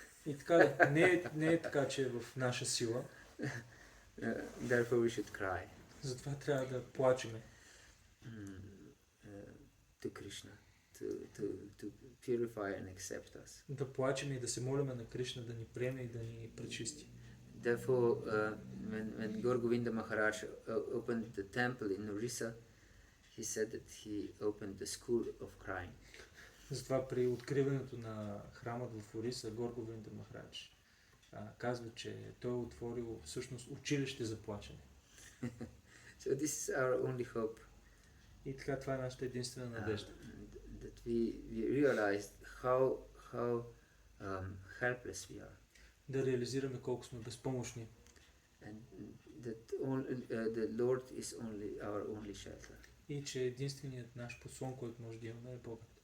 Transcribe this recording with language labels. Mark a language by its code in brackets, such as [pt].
[bg] И така, не е така, че е в наша сила. [en] Therefore we should cry [bg] Затова трябва да плачеме [en] to Krishna to purify and accept us. [bg] Да плачем и да се молиме на Кришна да ни приеме и да ни пречисти. [en] Therefore, when Gaur Govinda Maharaj opened the temple in Orissa, he said that he opened the school of crying. [bg] Затова при откриването на храмът в Ориса, Гор Говинда Махарадж казва, че той е отворил всъщност училище за плачене. [en] So this is our only hope. [bg] И така това е нашата единствена надежда. [en] That we realized how helpless we are. [bg] Да реализираме колко сме безпомощни. [en] And that the Lord is our only shelter. [bg] И че единственият наш послон, който може да имаме, е Богът.